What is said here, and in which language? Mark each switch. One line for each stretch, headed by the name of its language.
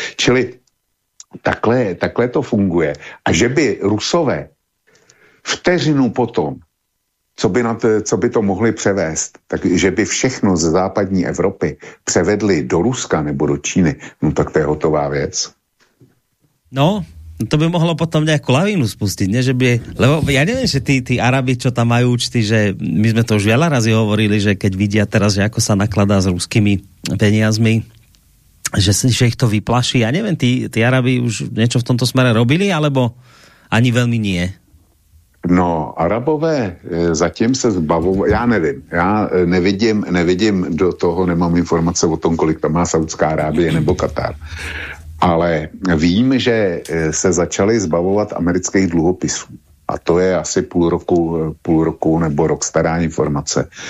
Czech: Čili takhle to funguje. A že by Rusové vteřinu potom, co by to mohli převést, tak že by všechno ze západní Evropy převedli do Ruska nebo do Číny, no tak to je hotová věc.
Slovak: No, to by mohlo potom nejakú lavínu spustiť, ne? Že by, lebo ja neviem, že tí Arabi, čo tam majú účty, že my sme to už veľa razy hovorili, že keď vidia teraz, že ako sa nakladá s ruskými peniazmi, že ich to vyplaší. Ja neviem, tí Arabi už niečo v tomto smere robili, alebo ani veľmi nie?
Czech: No, Arabové zatím se zbavují, já nevím, já nevidím do toho, nemám informace o tom, kolik tam má Saudská Arábie nebo Katar. Ale vím, že se začali zbavovat amerických dluhopisů. A to je asi půl roku nebo rok stará informace.